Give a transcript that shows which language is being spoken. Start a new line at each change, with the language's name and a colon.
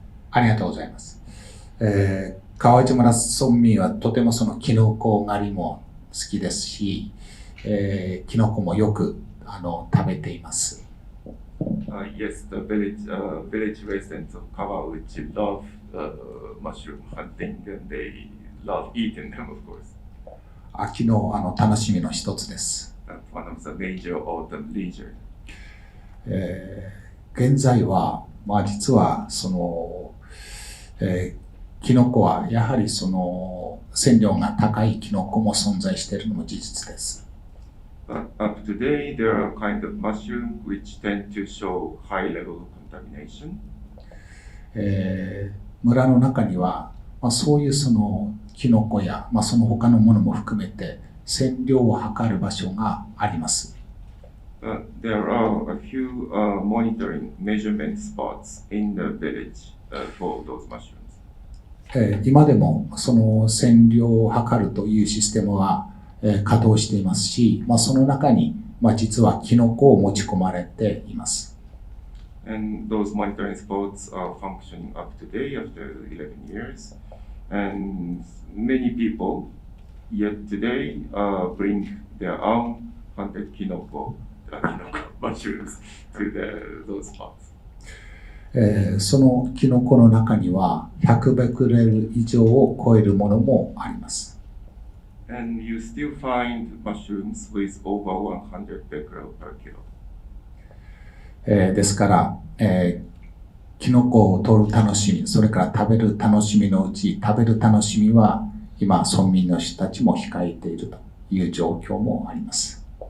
Japanese: ありがとうございます。川内村村民はとてもそのキノコ狩りも好きですし、キノコもよく食べています。
English: Yes, the village residents of Kawauchi love mushroom hunting and they love eating them, of course.
Japanese: 秋の楽しみの一つです。
English: That's one of the major autumn leisure.
Japanese: 現在は実はその、キノコはやはりその線量が高いキノコも存在しているのも事実です。
English: But up to today, there are kind of mushrooms which tend to show high level of contamination.
Japanese: 村の中には、そういうそのキノコや、その他のものも含めて線量を測る場所があります。
English: There are a few monitoring measurement spots in the village for those mushrooms.
Japanese: 今でもその線量を測るというシステムは稼働していますし、その中に実はキノコを持ち込まれています。
English: And those monitoring spots are functioning up to date after 11 years. And many people yet today bring their own hunted kinoko mushrooms to those spots.
Japanese: そのキノコの中には100ベクレル以上を超えるものもあります。
English: And you still find mushrooms with over 100 becquerel per kilo.
Japanese: ですから、キノコを取る楽しみ、それから食べる楽しみのうち、食べる楽しみは今、村民の人たちも控えているという状況もあります。